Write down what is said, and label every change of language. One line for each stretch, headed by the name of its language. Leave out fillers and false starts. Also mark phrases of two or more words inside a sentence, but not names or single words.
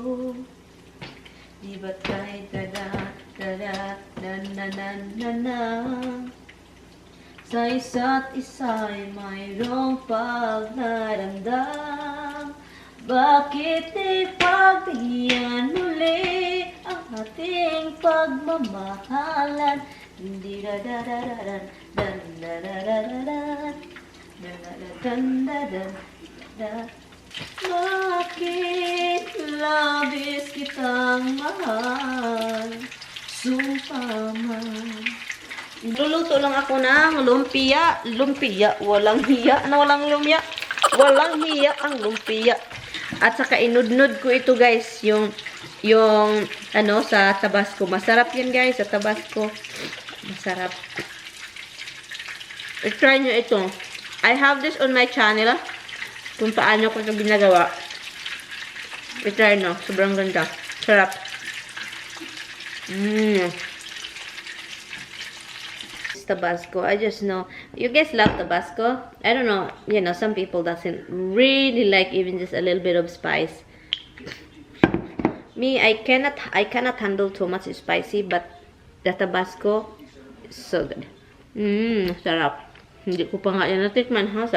Filipino: Di ba't kahit na sa isa't isa'y mayroong pagnaramdam. Bakit ipagbiyan muli ang ating pagmamahalan? Hindi da-da-da-da-dan, dan-da-da-da-da-dan, dan-da-da-dan-da-dan. Bakit labis kitang mahal? Sumpa man Luluto lang ako ng lumpia. Lumpia. Walang hiya. Walang lumpia. Walang hiya ang lumpia. At saka inudnud ko ito guys. Yung ano sa Tabasco. Masarap yan guys sa Tabasco. Masarap. I-try nyo ito.
English: I have this on my channel.
Filipino: Kung paano ko ito ginagawa. I-try nyo. Sobrang ganda. Sarap. Tabasco.
English: I just know you guys love Tabasco. I don't know, you know, some people doesn't really like even just a little bit of spice. Me, I cannot handle too much spicy, but the Tabasco is so good.
Filipino: Sarap. Hindi ko pa nga yan natikman, ha?